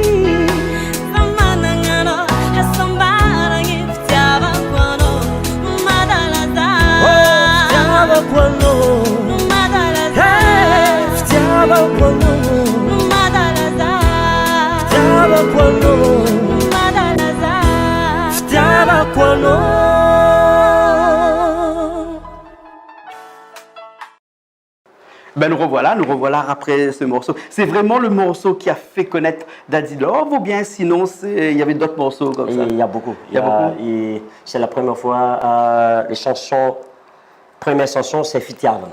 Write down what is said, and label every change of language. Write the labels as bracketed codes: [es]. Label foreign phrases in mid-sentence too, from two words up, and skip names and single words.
[mg] zaho managna anao asambaragna fitiavako anao no madalaza fitiavako anao no madalaza fitiavako anao no madalaza fitiavako anao no madalaza fitiavako anao. [fr] Ben nous revoilà après ce morceau. C'est vraiment le morceau qui a fait connaître Daddy Love ou bien sinon il y avait d'autres morceaux comme ça? Il y a beaucoup. Il y a beaucoup. Et c'est la première fois, les chansons, première chanson c'est Fitiava.